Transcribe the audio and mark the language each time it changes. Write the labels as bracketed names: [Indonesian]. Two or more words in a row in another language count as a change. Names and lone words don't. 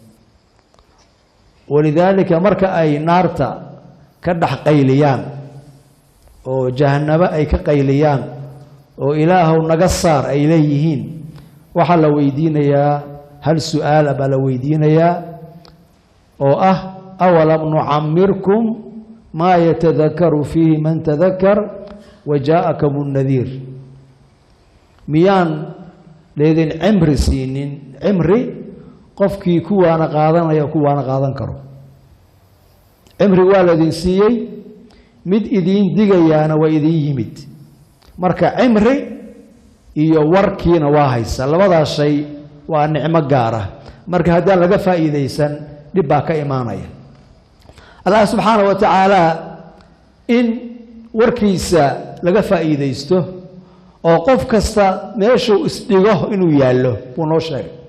[Somali] walidaalika marka ay naarta ka dhax qayliyaan oo jahannaba ay ka qayliyaan oo ilaahow naga saar ay leeyihiin waxa la weydiinayaa hal su'aal baa la weydiinayaa oo ah [Arabic] أولم نعمركم ما يتذكر فيه من تذكر وجاءكم النذير [Somali] miyaan leedin cimri siinin cimri qofkii kuwaana qaadanaya kuwaana qaadan karo cimri waa la idin siiyey mid idin digayaana waa idin yimid marka cimri iyo warkiina waa haysa labadaas shay waa nicmo gaar ah marka haddii laga faa'iideysan dib baa ka imaanaya Allah [Arabic] سبحانه وتعالى [Somali] in warkiisa laga faa'iideysto oo qof kasta meeshu isdhigo inuu yaalo buu noo sheegay